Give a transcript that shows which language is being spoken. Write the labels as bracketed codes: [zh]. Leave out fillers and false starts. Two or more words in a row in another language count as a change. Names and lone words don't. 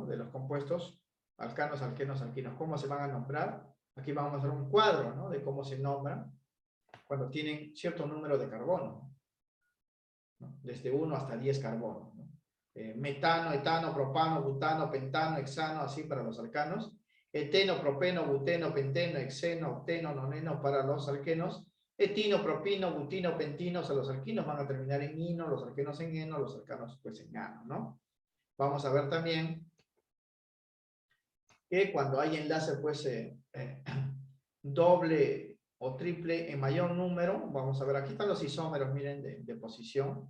[es] De los compuestos alcanos, alquenos, alquinos, cómo se van a nombrar. Aquí vamos a hacer un cuadro, ¿no? De cómo se nombran cuando tienen cierto número de carbono, ¿no? Desde 1 hasta 10 carbonos, ¿no? Metano, etano, propano, butano, pentano, hexano, así para los alcanos. Eteno, propeno, buteno, penteno, hexeno, octeno, noneno para los alquenos. Etino, propino, butino, pentino, o sea, los alquinos van a terminar en ino, los alquenos en eno, los alcanos pues en ano, ¿no? Vamos a ver también que cuando hay enlace pues doble o triple en mayor número, vamos a ver, aquí están los isómeros, miren, de posición.